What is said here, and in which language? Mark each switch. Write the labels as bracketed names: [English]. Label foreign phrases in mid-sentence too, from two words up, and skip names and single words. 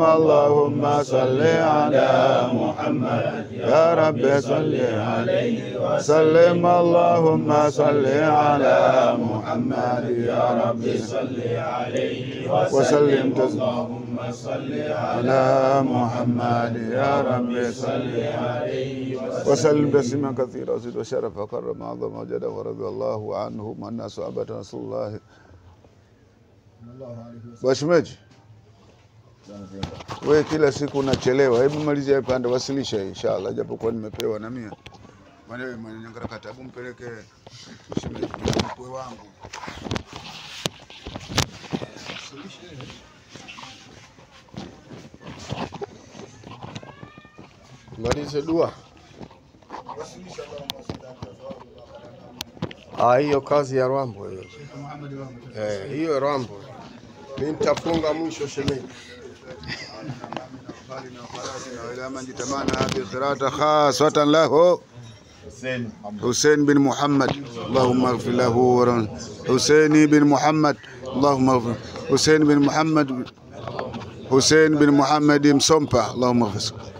[Arabic] اللهم صل على محمد يا رب صل عليه وسلم اللهم صل على محمد يا رب صل عليه وسلم اللهم صل على محمد يا رب صل عليه وسلم تسليما كثيرا وزد وشرف وكرم عظم وجد ورضي الله عنهم والناس صحابة رسول الله. [Swahili] Washemeji, wewe kila siku unachelewa, hebu malizia pande wasilisha inshallah, japokuwa nimepewa na mimi. Wewe mwenyenyangara katabu mpeleke shemeji mkwe wangu. Malize dua. Hiyo kazi ya Rambo hiyo. Hiyo Rambo. Mimi nitafunga mwisho shemeji. [Arabic] حسين بن محمد اللهم اغفر له حسين بن محمد اللهم اغفر حسين بن محمد حسين بن محمد مصمبا اللهم اغفر